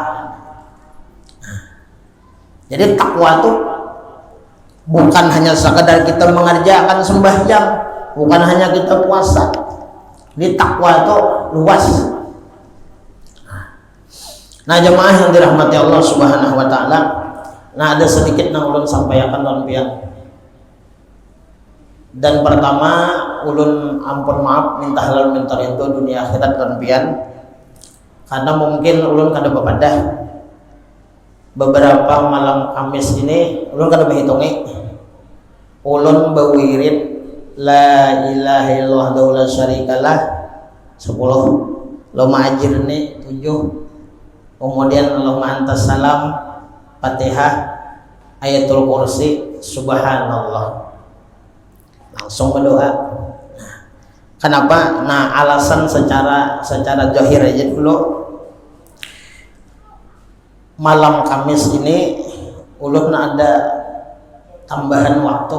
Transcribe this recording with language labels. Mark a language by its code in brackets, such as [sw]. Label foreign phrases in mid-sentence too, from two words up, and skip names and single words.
[bjn] Jadi takwa itu bukan hanya sekadar kita mengerjakan sembahyang, bukan hanya kita puasa. Ini takwa itu luas. Nah jemaah yang dirahmati Allah [ar] سبحانه وتعالى, [bjn] nah ada sedikit nang ulun sampaikan lan pian. Dan pertama ulun ampun maaf minta halal minta rindu dunia akhirat lan pian. Karena mungkin ulun kada bepadah beberapa malam Kamis ini ulun kada berhitungi. Ulun berwirid [ar] لا إله إلا الله لا شريك له 10, اللهم أجرني 7, kemudian اللهم أنت السلام فاتحة آية الكرسي سبحان الله. [bjn] Langsung berdoa. Kenapa? Nah alasan secara zahir aja dulu. Malam Kamis ini ulun ada tambahan waktu.